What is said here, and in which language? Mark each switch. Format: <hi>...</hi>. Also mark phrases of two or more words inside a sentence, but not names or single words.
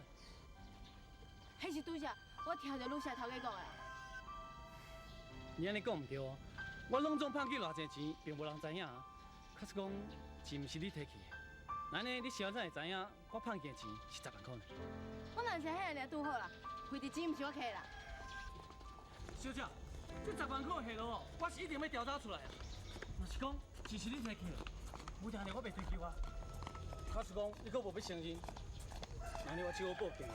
<nan>迄是拄则我听着陆社头家讲的。你安尼讲毋对哦，我拢总骗去偌济钱，并无人知影。假使讲钱毋是你摕去的，那呢你是安怎会知影我骗去的钱是10万块呢？我若是迄个尔拄好啦，亏的钱毋是我摕的啦。小姐，这10万块的下落，我是一定要调查出来的。若是讲钱是你摕去的，有定呢我袂追究啊。假使讲你阁无要承认，那呢我只好报警。</nan>